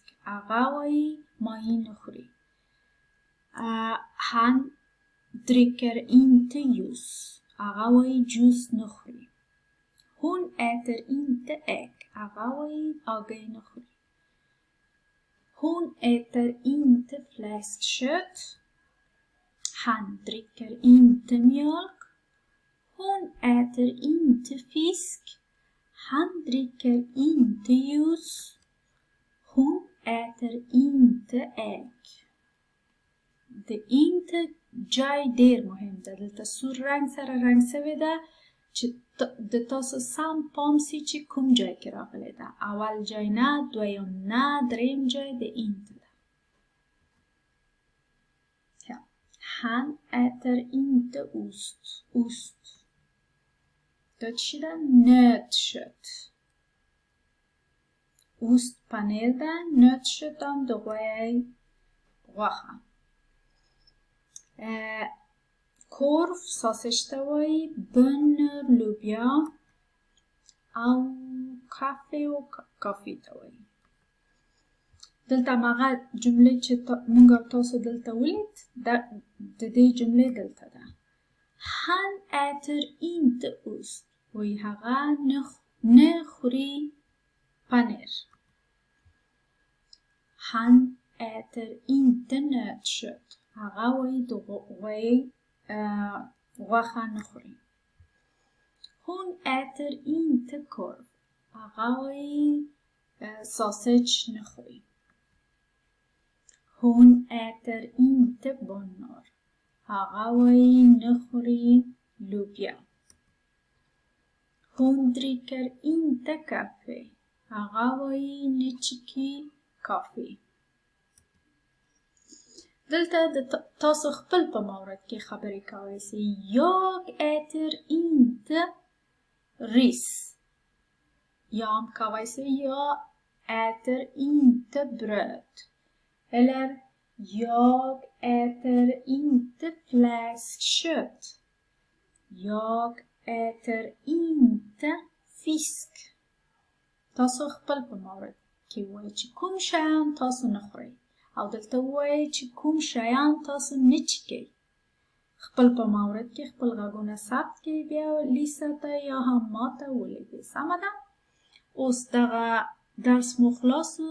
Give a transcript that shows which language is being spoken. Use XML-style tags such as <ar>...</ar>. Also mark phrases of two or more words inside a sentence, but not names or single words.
<ps>هغه وایي ماهی نخوري.</ps> <sv>Han dricker inte juice.</sv> <ps>هغه وایي جوس نخوري.</ps> <sv>Hon äter inte ägg.</sv> <ps>هغه وایي هګۍ نخوري.</ps> <sv>Hon äter inte fläskkött. Han dricker inte mjölk. Hon äter inte fisk. Han dricker inte juice. Hon äter inte ägg.</sv> <ps>د inte جای ډیر مهم ده. دلته سور رنگ سره رنگ سوی ده چې د تاسو سم پام سي چې کوم جای کې راغلی ده. اول جای نه، دویم نه، دریم جای د inte ده.</ps> <sv>Han äter inte ost. Ost.</sv> <ps>دا چی ده؟ نötkött. Ost پنیر ده، نötkött هم د غویی غوښه. korv ساسش ته وایي، bönor لوبیا، او کافی ته وایي. دلته مغه جمله چې موږ تاسو دلته ولید د دې جملې دلته ده.</ps> <sv>Han äter inte ost.</sv> <ps>وی هغه نه خوري پنیر.</ps> <sv>Han äter inte nötkött.</sv> <ps>هغه وی غوښه نه خوري.</ps> <sv>Hon äter inte korv.</sv> <ps>هغه وی ساسج نه خوري.</ps> <sv>Hon äter inte bönor.</sv> <ps>هغه وی نه خوري لوبیا.</ps> <sv>Hon dricker inte kaffe.</sv> <ps>هغه وی نه چکي کافي. دلته تاسو خپل په مورد کې خبرې کوئ سي.</ps> <sv>Jag äter inte ris.</sv> <ps>یا هم کوئ سي</ps> <sv>jag äter inte bröd. Eller jag äter inte fläskkött. Jag äter inte fisk.</sv> <ps>تاسو خپل په مورد کې وایئ چې کوم شیان تاسو نه خورئ او دلته وایئ چې کوم شیان تاسو نه چکئ. خپل په مورد کې خپل غږونه ثبت کړئ، بیا لیسه ته یا هم ماته ولیکئ. سمه ده؟ اوس دغه درس مو خلاص و.</ps>